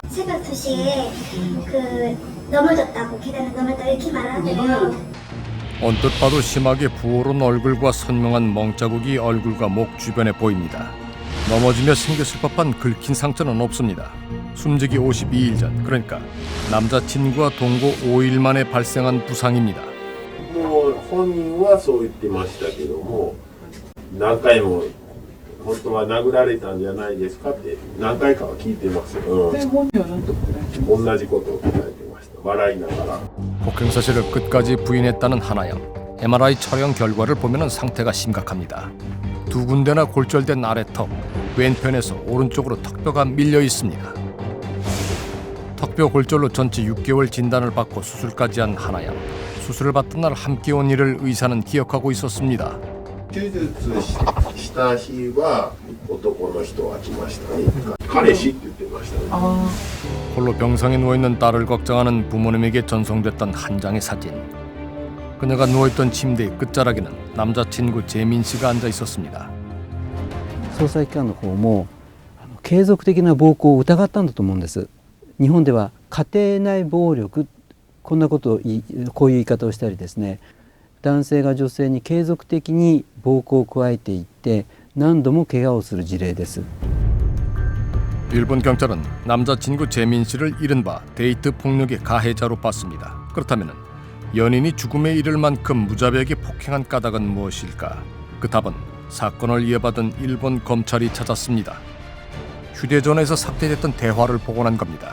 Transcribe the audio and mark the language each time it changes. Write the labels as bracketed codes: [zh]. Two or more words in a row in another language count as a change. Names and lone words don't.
[ko] 새벽 2시에 넘어졌다고, 계단을 넘어졌다고 이렇게 말하는데요. 언뜻 봐도 심하게 부어오른 얼굴과 선명한 멍자국이 얼굴과 목 주변에 보입니다. 넘어지며 생겼을 법한 긁힌 상처는 없습니다. 숨지기 52일 전, 그러니까 남자친구와 동거 5일 만에 발생한 부상입니다. [ja] もう本人はそう言ってましたけども、何回も本当は殴られたんじゃないですかって何回かは聞いてますよ。同じことを答えてました。笑いながら。 [ko] 폭행 사실을 끝까지 부인했다는 하나양. MRI 촬영 결과를 보면 상태가 심각합니다. 두 군데나 골절된 아래턱, 왼편에서 오른쪽으로 턱뼈가 밀려 있습니다. 턱뼈 골절로 전치 6개월 진단을 받고 수술까지 한 하나양. 수술을 받던 날 함께 온 일을 의사는 기억하고 있었습니다. [ja] 手術した日は男の人が来ましたね。彼氏って言ってましたね。 [ko] 홀로 병상에 누워있는 딸을 걱정하는 부모님에게 전송됐던 한 장의 사진. 그녀가 누워있던 침대의 끝자락에는 남자친구 재민 씨가 앉아 있었습니다. [ja] 捜査機関の方も継続的な暴行を疑ったんだと思うんです。日本では家庭内暴力、こんなことをこういう言い方をしたりですね、男性が女性に継続的に暴行を加えていって何度も怪我をする事例です。 [ko] 일본 경찰은 남자친구 재민 씨를 이른바 데이트 폭력의 가해자로 봤습니다. 그렇다면 연인이 죽음에 이를 만큼 무자비하게 폭행한 까닭은 무엇일까? 그 답은 사건을 이어받은 일본 검찰이 찾았습니다. 휴대전화에서 삭제됐던 대화를 복원한 겁니다.